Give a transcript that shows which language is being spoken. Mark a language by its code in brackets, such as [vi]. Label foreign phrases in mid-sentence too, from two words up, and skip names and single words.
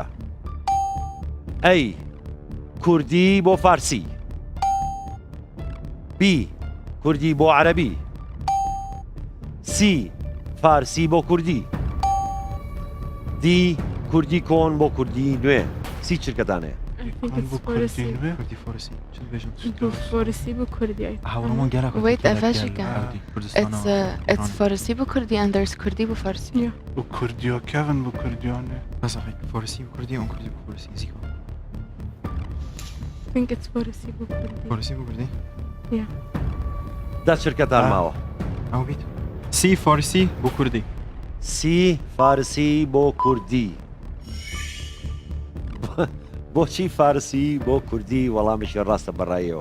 [ckb] ئەی کوردی بۆ فارسی، بی کوردی بۆ عەرەبی، سی فارسی بۆ کوردی، دی کوردی کۆن بۆ کوردی نوێ. سی چرکەتانەیە؟ فارسی بۆ کوردی. [en] Wait, it's [ckb] فارسی بۆ کوردی [en] and there's [ckb] کوردی بۆ فارسی. بۆ کوردیۆ کەون بۆ کوردیانێ. فارسی بۆ کوردی ئەو کوردی بۆ فارسی زیکۆ. [en] I think it's [ckb] فارسی بۆ کوردی. فارسی بۆ کوردی؟ دا چرکەتان ماوە؟ ئەو بیت. سی فارسی بۆ کوردی. سی فارسی بۆ کوردی. بۆچی فارسی بۆ کوردی وەڵامیشی ڕاستە بەڕایەوە؟